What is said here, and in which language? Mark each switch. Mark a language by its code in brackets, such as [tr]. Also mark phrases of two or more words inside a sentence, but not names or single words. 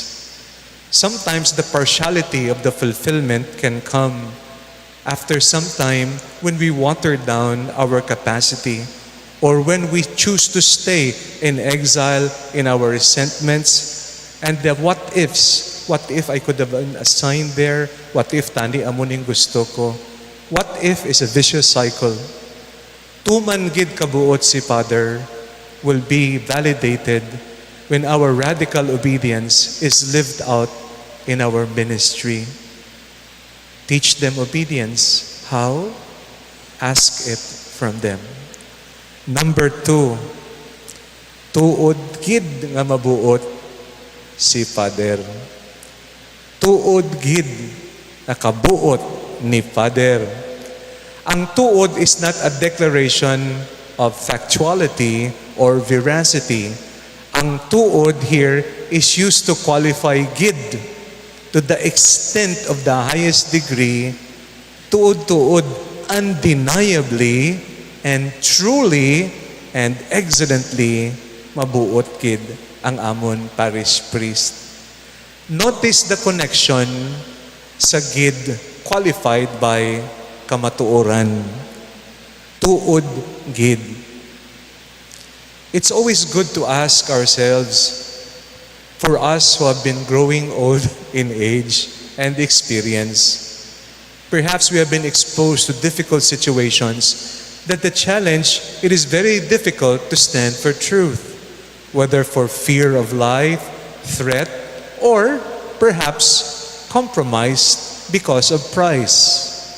[en] Sometimes the partiality of the fulfillment can come after some time when we water down our capacity or when we choose to stay in exile in our resentments and the what ifs. What if I could have been assigned there? What if [hil] tani amuning gusto ko? [en] What if is a vicious cycle. [hil] Tuman gid kabuot si Father [en] will be validated when our radical obedience is lived out in our ministry. Teach them obedience. How? Ask it from them. Number 2, [hil] tuod gid nga mabuot si Father. Tuod gid na kabuot ni Father. Ang tuod [en] is not a declaration of factuality or veracity. [hil] Ang tuod [en] here is used to qualify gid to the extent of the highest degree. [hil] Tuod-tuod, [en] undeniably and truly and excellently [hil] mabuot gid ang amon [en] parish priest. Notice the connection [hil] sa gid [en] qualified by kamatuoran. [hil] Tuod gid. [en] It's always good to ask ourselves, for us who have been growing old in age and experience, perhaps we have been exposed to difficult situations that the challenge, it is very difficult to stand for truth, whether for fear of life, threat, or perhaps compromised because of price.